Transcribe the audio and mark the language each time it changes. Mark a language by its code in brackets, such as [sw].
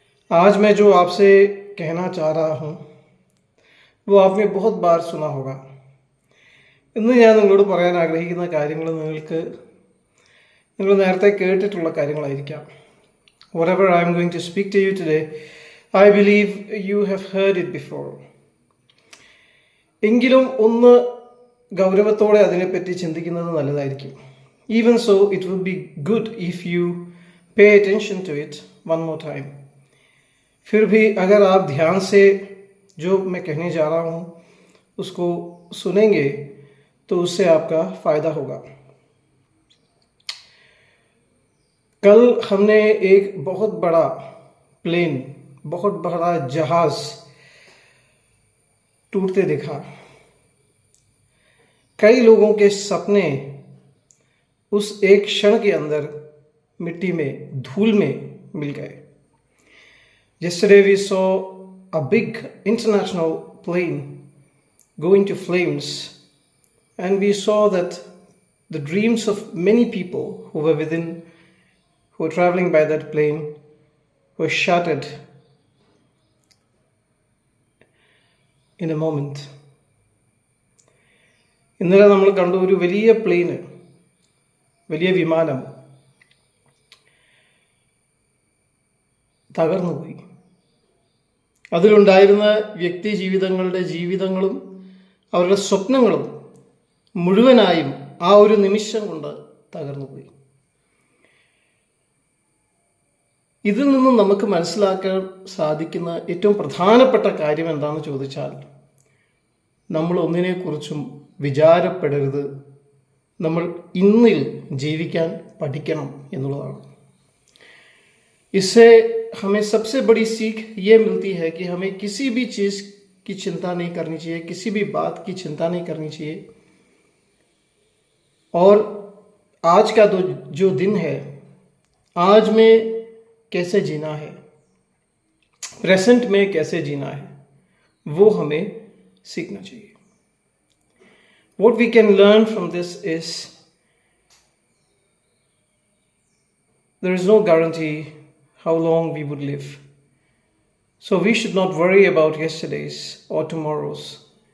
[hi] आज मैं जो आपसे कहना चाह रहा हूँ वो आपने बहुत बार सुना होगा. [ml] ഇന്ന് ഞാൻ നിങ്ങളോട് പറയാൻ ആഗ്രഹിക്കുന്ന കാര്യങ്ങൾ നിങ്ങൾ നേരത്തെ കേട്ടിട്ടുള്ള കാര്യങ്ങളായിരിക്കാം. [en] Whatever I am going to speak to you today, I believe you have heard it before. [ml] എങ്കിലും ഒന്ന് ഗൗരവത്തോടെ അതിനെപ്പറ്റി ചിന്തിക്കുന്നത് നല്ലതായിരിക്കും. [en] Even so, it would be good if you pay attention to it one more time. [hi] फिर भी अगर आप ध्यान से जो मैं कहने जा रहा हूँ उसको सुनेंगे तो उससे आपका फ़ायदा होगा. कल हमने एक बहुत बड़ा प्लेन, बहुत बड़ा जहाज़ टूटते देखा. कई लोगों के सपने उस एक क्षण के अंदर मिट्टी में, धूल में मिल गए. [en] Yesterday we saw a big international plane go into flames, and we saw that the dreams of many people who were traveling by that plane were shattered in a moment. [ml] ഇന്നലെ നമ്മൾ കണ്ട ഒരു വലിയ പ്ലെയിന്, വലിയ വിമാനം തകർന്നുപോയി. അതിലുണ്ടായിരുന്ന വ്യക്തി ജീവിതങ്ങളും അവരുടെ സ്വപ്നങ്ങളും മുഴുവനായും ആ ഒരു നിമിഷം കൊണ്ട് തകർന്നുപോയി. ഇതിൽ നിന്നും നമുക്ക് മനസ്സിലാക്കാൻ സാധിക്കുന്ന ഏറ്റവും പ്രധാനപ്പെട്ട കാര്യം എന്താണെന്ന് ചോദിച്ചാൽ, നമ്മൾ ഒന്നിനെക്കുറിച്ചും വിചാരപ്പെടരുത്, നമ്മൾ ഇന്നിൽ ജീവിക്കാൻ പഠിക്കണം എന്നുള്ളതാണ്. [hi] इससे हमें सबसे बड़ी सीख ये मिलती है कि हमें किसी भी चीज़ की चिंता नहीं करनी चाहिए, किसी भी बात की चिंता नहीं करनी चाहिए. और आज का जो दिन है, आज में कैसे जीना है, प्रेजेंट में कैसे जीना है, वो हमें सीखना चाहिए. [en] What we can learn from this is there is no guarantee how long we would live. So we should not worry about yesterday's or tomorrow's.